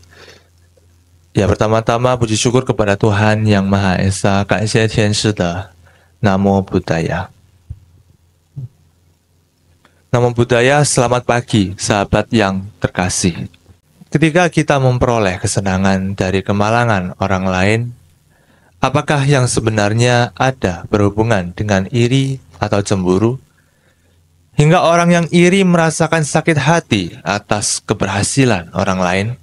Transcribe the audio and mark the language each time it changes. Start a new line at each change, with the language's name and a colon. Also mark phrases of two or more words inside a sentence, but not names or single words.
Indonesian: Ya, pertama-tama puji syukur kepada Tuhan Yang Maha Esa, Kanxie Tian Shi De,
Pali: Namo Buddhaya. Namo Buddhaya,
Indonesian: selamat pagi, sahabat yang terkasih. Ketika kita memperoleh kesenangan dari kemalangan orang lain, apakah yang sebenarnya ada berhubungan dengan iri atau cemburu? Hingga orang yang iri merasakan sakit hati atas keberhasilan orang lain.